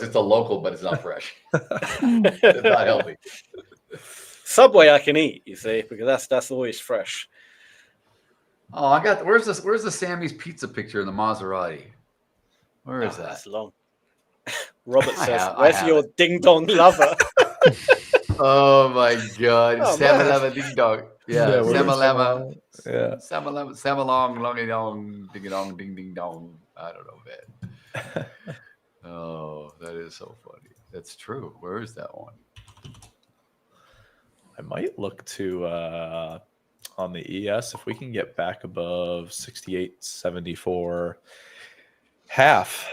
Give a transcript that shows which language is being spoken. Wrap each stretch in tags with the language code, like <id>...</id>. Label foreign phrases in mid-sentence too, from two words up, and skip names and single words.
<en>It's a local, but it's not fresh. It's not healthy. Subway I can eat, you see, because that's always fresh. Oh, I got. Where's the Sammy's Pizza picture in the Maserati? Where is that? That's long. Robert I says, have- I "Where's have your ding dong lover?" Oh my God! Oh, Samalama ding dong. Yeah, where's Samalama. yeah. Samalong, longy dong, ding dong, ding ding dong. I don't know, man. Oh, that is so funny. That's true. Where is that one? I might look to on the ES if we can get back above 68.74 half.</en>